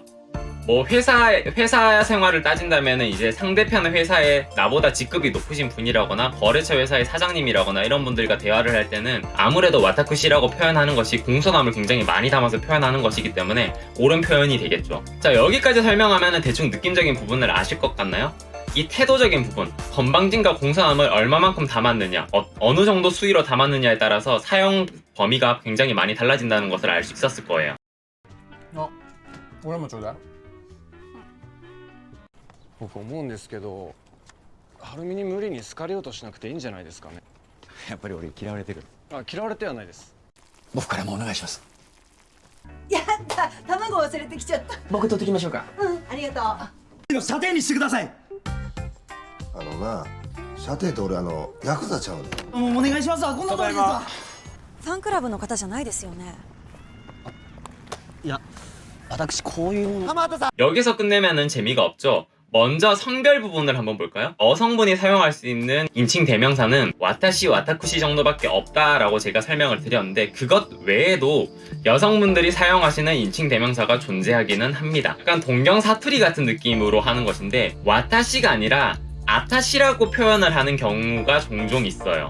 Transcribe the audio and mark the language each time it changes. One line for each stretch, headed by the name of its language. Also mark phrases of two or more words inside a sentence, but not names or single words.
Korean: 뭐 회사 생활을 따진다면은 이제 상대편 회사에 나보다 직급이 높으신 분이라거나 거래처 회사의 사장님이라거나 이런 분들과 대화를 할 때는 아무래도 와타쿠시라고 표현하는 것이 공손함을 굉장히 많이 담아서 표현하는 것이기 때문에 옳은 표현이 되겠죠. 자, 여기까지 설명하면은 대충 느낌적인 부분을 아실 것 같나요? 이 태도적인 부분, 건방짐과 공손함을 얼마만큼 담았느냐, 어느 정도 수위로 담았느냐에 따라서 사용 범위가 굉장히 많이 달라진다는 것을 알 수 있었을 거예요.
Japanese: 俺もちょうだい。僕思うんですけど、晴美に無理に好かれようとしなくていいんじゃないですかね。やっぱり俺嫌われてる。あ、嫌われてはないです。僕からもお願いします。やった卵忘れてきちゃった。僕取ってきましょうか。ありがとう。査定にしてください。あのな、射程って俺ヤクザちゃうねん。お願いしますわ。こんな通りですわ。ファンクラブの方じゃないですよね。いや、私こういうもの。
Korean: 여기서 끝내면은 재미가 없죠. 먼저 성별 부분을 한번 볼까요? 여성분이 사용할 수 있는 인칭 대명사는 와타시, 와타쿠시 정도밖에 없다라고 제가 설명을 드렸는데, 그것 외에도 여성분들이 사용하시는 인칭 대명사가 존재하기는 합니다. 약간 동경 사투리 같은 느낌으로 하는 것인데, 와타시가 아니라 아타시라고 표현을 하는 경우가 종종 있어요.